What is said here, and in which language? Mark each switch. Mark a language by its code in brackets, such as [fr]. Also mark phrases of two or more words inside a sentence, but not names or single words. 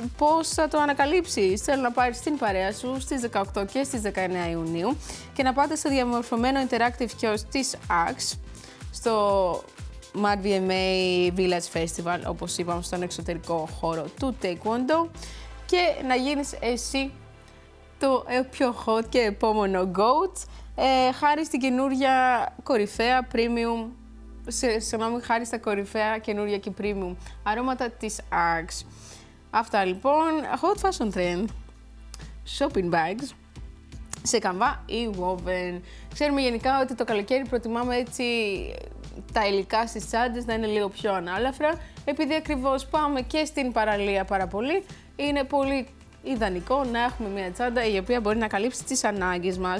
[el] Πώς θα το ανακαλύψεις? Θέλω να πάρεις την παρέα σου στις 18 και στις 19 Ιουνίου και να πάτε στο διαμορφωμένο [en] interactive kiosk [el] της Axe στο Mad VMA Village Festival, όπως είπαμε, στον εξωτερικό χώρο του Taekwondo, και να γίνεις εσύ το πιο hot και επόμενο GOAT χάρη στην καινούρια κορυφαία premium, χάρη στα κορυφαία καινούρια και premium αρώματα της Axe. Αυτά λοιπόν, [en] hot fashion trend, shopping bags [el] σε καμβά ή [en] woven. [el] Ξέρουμε γενικά ότι το καλοκαίρι προτιμάμε τα υλικά στις τσάντες να είναι λίγο πιο ανάλαφρα, επειδή ακριβώς πάμε και στην παραλία πάρα πολύ. Είναι πολύ ιδανικό να έχουμε μια τσάντα η οποία μπορεί να καλύψει τις ανάγκες μας.